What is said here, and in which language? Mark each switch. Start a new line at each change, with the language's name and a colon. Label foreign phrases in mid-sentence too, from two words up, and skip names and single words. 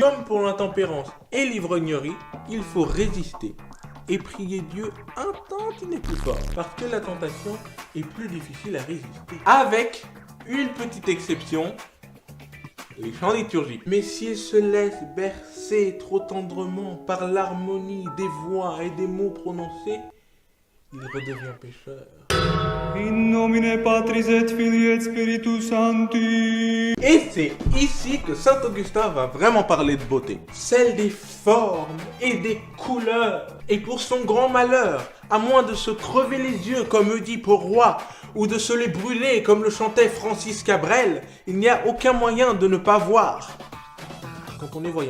French: Comme pour l'intempérance et l'ivrognerie, il faut résister et prier Dieu un tantinet plus fort, parce que la tentation est plus difficile à résister. Avec une petite exception, les chants liturgiques. Mais s'il se laisse bercer trop tendrement par l'harmonie des voix et des mots prononcés, il redevient pécheur.
Latin: In nomine Patris et Filii et Spiritus Sancti.
French: Et c'est ici que Saint Augustin va vraiment parler de beauté. Celle des formes et des couleurs. Et pour son grand malheur, à moins de se crever les yeux comme Oedipe au roi, ou de se les brûler comme le chantait Francis Cabrel, il n'y a aucun moyen de ne pas voir quand on est voyant.